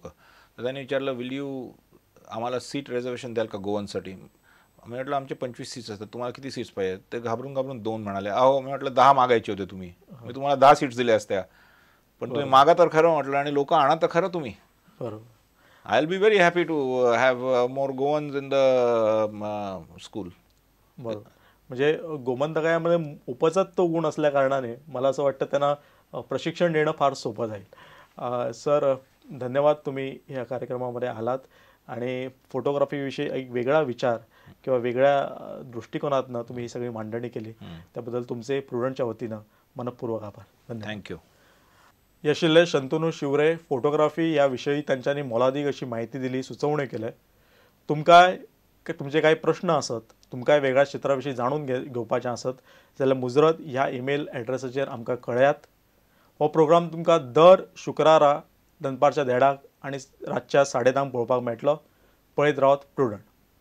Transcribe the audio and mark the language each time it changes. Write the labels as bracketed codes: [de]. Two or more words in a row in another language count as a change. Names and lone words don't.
[mr] तर त्यांनी विचारलं [en] will you [mr] आम्हाला सीट रिझर्वेशन द्याल का गोवनसाठी. मी म्हटलं आमचे 25 सीट्स असतात, तुम्हाला किती सीट्स पाहिजे. ते घाबरून 2 म्हणाले. अहो मी म्हटलं 10 मागायचे होते तुम्ही, मी तुम्हाला 10 सीट्स दिल्या असत्या, पण तुम्ही मागा तर खरं म्हटलं आणि लोक आणा तर खरं तुम्ही. बरोबर. [en] I will be very happy to have more Goans in the school. बरोबर. [mr] म्हणजे गोमंतकामध्ये उपजत तो गुण असल्या कारणाने मला असं वाटतं त्यांना प्रशिक्षण देणं फार सोपं जाईल. सर धन्यवाद, तुम्ही या कार्यक्रमामध्ये आलात आणि फोटोग्राफीविषयी एक वेगळा विचार किंवा वेगळ्या दृष्टिकोनातनं तुम्ही ही सगळी मांडणी केली त्याबद्दल तुमचे प्रुडंटच्या वतीनं मनपूर्वक आभार. धन्यवाद. थँक्यू. यशिले शंतनू शिवरे फोटोग्राफी याविषयी त्यांच्यानी मोलादीक अशी माहिती दिली, सुचवणे केले. तुमचे काही प्रश्न असत, [kok] तुमकां वेगळ्या क्षेत्राविषयी जाणून घेवपाचें आसत जाल्यार मुजरत ह्या ईमेल एड्रेसाचेर आमकां कळयात. हो प्रोग्राम तुमकां दर शुक्रारा दनपारच्या 1:30 आनी रातच्या 10:30 पळोवपाक मेळटलो. पळयत रावत प्रुडंट.